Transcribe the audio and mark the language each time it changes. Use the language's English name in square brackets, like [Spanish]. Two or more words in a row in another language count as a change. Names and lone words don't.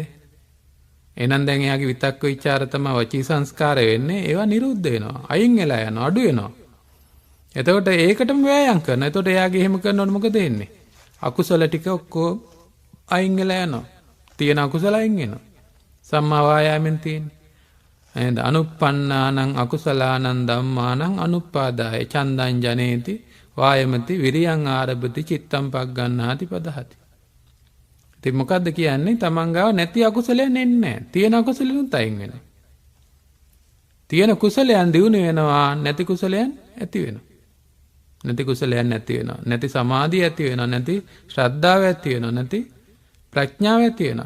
[Sinhala] එහෙනම් දැන් එයාගේ විතක්ක ਵਿਚාර තමයි වචී සංස්කාර වෙන්නේ. ඒවා නිරුද්ධ වෙනවා. අයින් වෙලා යනවා, අඩු වෙනවා. එතකොට ඒකටම වෑයම් කරනවා. එතකොට එයාගේ එහෙම කරනකොට මොකද වෙන්නේ? අකුසල ටික ඔක්කොම අයින් වෙලා යනවා. තියෙන අකුසල අයින් වෙනවා. සම්මා වායාමෙන් තියෙන්නේ. [Pali] එහෙනම් අනුප්පන්නානං අකුසලානං ධම්මානං අනුප්පාදාය චන්දං ජනේති වායමති විරියං ආරභති චිත්තං පග්ගණ්හාති පදහති. [Sinhala] ඉතින් මොකද්ද කියන්නේ? තමන් ගාව නැති අකුසලයන් එන්නේ නැහැ. තියෙන අකුසලෙනුත් අයින් වෙනවා. තියෙන කුසලයන් දියුණු වෙනවා, නැති කුසලයන් ඇති වෙනවා. නැති කුසලයන් නැති වෙනවා. නැති සමාධිය ඇති වෙනවා. නැති ශ්‍රද්ධාව ඇති වෙනවා. නැති ප්‍රඥාව ඇති වෙනවා.